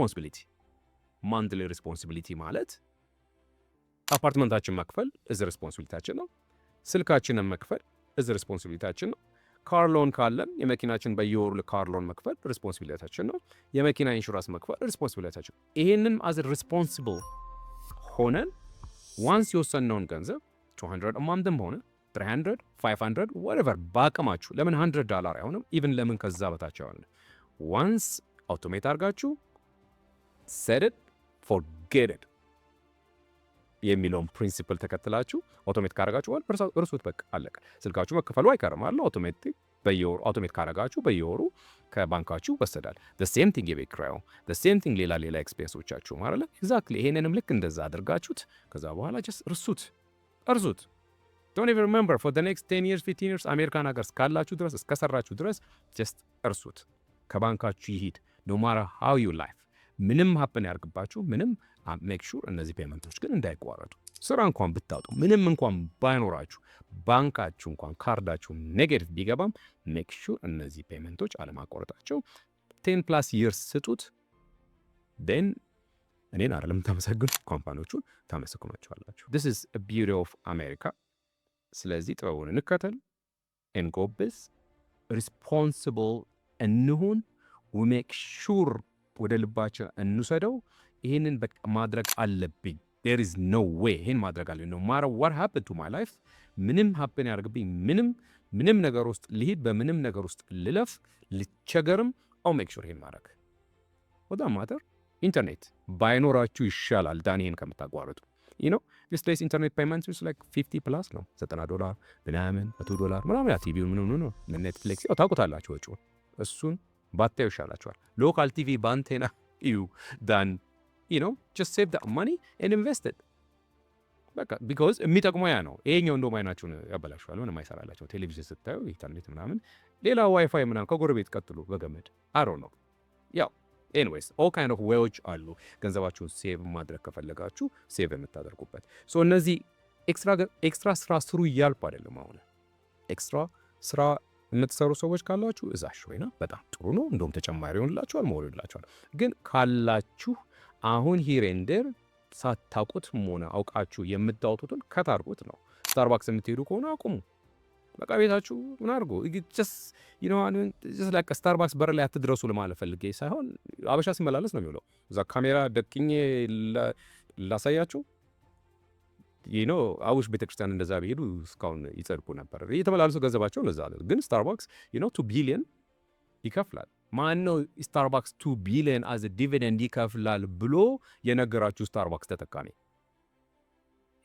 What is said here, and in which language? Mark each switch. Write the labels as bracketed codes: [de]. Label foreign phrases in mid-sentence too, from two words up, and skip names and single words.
[am] ሪስፖንሲቢሊቲ ማለት አፓርትመንታችን መክፈል እዚህ ሪስፖንሲቢሊታችን ነው። ስልካችንን መክፈል እዚህ ሪስፖንሲቢሊታችን ነው። [en] car loan [am] ካለን የመኪናችን በየወሩ [en] car loan [am] መክፈል ሪስፖንሲቢሊታችን ነው። የመኪና ኢንሹራንስ መክፈል ሪስፖንሲቢሊታችን። ይሄንን [en] as responsible [am] ሆነን ዋንስ የወሰነውን ገንዘብ $200 አማንትም ሆነ 300 500 whatever በአቅማችሁ ለምን $100 አይሆንም? ኢቭን ለምን ከዛ በታች አይሆንም? ዋንስ አውቶሜት አድርጋችሁ [en] set it forget it [am] የሚለውን ፕሪንሲፕል ተከትላችሁ አውቶሜት ካረጋችሁ እርሱት፣ በቃ አለቀ። ስልካችሁ መከፈሉ አይቀርም አለ አውቶሜት ካረጋችሁ በየወሩ ከባንካችሁ ወሰዳል። [en] the same thing [am] የቤት ኪራዩ [en] the same thing [am] ሌላ ኤክስፔንሶቻችሁ ማለት ኤግዛክትሊ ይሄንንም ልክ እንደዛ አድርጋችሁት ከዛ በኋላ just እርሱት። [en] don't even remember for the next 10 years 15 years [am] አሜሪካን ሀገር እስካላችሁ ድረስ እስከሰራችሁ ድረስ just እርሱት። ከባንካችሁ ይሂድ [en] no matter how you life [am] ምንም ሀፕን ያርግባችሁ ምንም [en] make sure [am] እነዚህ ፔመንቶች ግን እንዳይቋረጡ። ስራ እንኳን ብታጡ ምንም እንኳን ባይኖራችሁ ባንካችሁ እንኳን ካርዳችሁ ኔጌቲቭ ቢገባም [en] make sure [am] እነዚህ ፔመንቶች አለማቋረጣቸው [en] 10+ years [am] ስጡት። ን እኔን አይደለም ታመሰግኑ ካምፓኒዎቹን ታመሰግኗቸዋላችሁ። [en] this is a beauty of America። [am] ስለዚህ ጥበቡን እንከተል፣ እንጎብዝ፣ ሪስፖንሲብል እንሁን፣ [en] we make sure [am] ወደ ልባችን እንውሰደው። ይሄንን ማድረግ አለብኝ። [en] there is no way [am] ይሄን ማድረግ አለብኝ [en] no matter what happened to my life [am] ምንም ሀፕን ያደርግብኝ ምንም ነገር ውስጥ ልሂድ በምንም ነገር ውስጥ ልለፍ ልቸገርም [en] I'll make [am] sure ይሄን ማድረግ ወዳ ማተር ኢንተርኔት ባይኖራችሁ ይሻላል ዳንኤን ከምታቋርጡ [en] this days internet payments is like $50+ [am] ነው $90 ምናምን $100 ምናምን ቲቪው ምን ነው ኔትፍሊክስ ያው ታውቁታላችሁ ወጪውን እሱን ባታዩ ይሻላችኋል። ሎካል ቲቪ ባንቴና እዩ ዳን [en] just save that money and invest it [am] በቃ because የሚጠቅመው ያ ነው። ይሄኛው እንደውም አይናችሁን ያበላሽዋል። ምንም አይሰራላችሁ። ቴሌቪዥን ስታዩ ኢንተርኔት ምናምን ሌላ ዋይፋይ ምናምን ከጎረቤት ቀጥሉ በገመድ አሮ ነው ያው ኤኒዌይስ [en] all kind of [am] ዌዎች አሉ ገንዘባችሁን ሴቭ ማድረግ ከፈለጋችሁ ሴቭ የምታደርጉበት። ሶ እነዚህ ኤክስትራ ስራ ስሩ እያልኩ አይደለም። አሁን ኤክስትራ ስራ የምትሰሩ ሰዎች ካላችሁ እዛሽ ወይና በጣም ጥሩ ነው። እንደውም ተጨማሪ ይሆንላችኋል፣ ሞር ይሆንላችኋል። ግን ካላችሁ አሁን ሂሬንደር ሳታውቁት ሆነ አውቃችሁ የምታወጡትን ከታርጉት ነው። ስታርባክስ የምትሄዱ ከሆነ አቁሙ። በቃ ቤታችሁ ምን አድርጎ [en] just like [am] ስታርባክስ በር ላይ አትድረሱ ለማለት ፈልጌ ሳይሆን አበሻ ሲመላለስ ነው የሚውለው። እዛ ካሜራ ደቅኜ ላሳያችሁ አውሽ ቤተክርስቲያን እንደዛ ቢሄዱ እስካሁን ይጸድቁ ነበር። እየተመላለሱ ገንዘባቸው እንደዛ አለ። ግን ስታርባክስ $2 ቢሊዮን ይከፍላል። ማን ነው ስታርባክስ $2 ቢሊዮን [en] as dividend [am] ይከፍላል ብሎ የነገራችሁ ስታርባክስ ተጠቃሚ?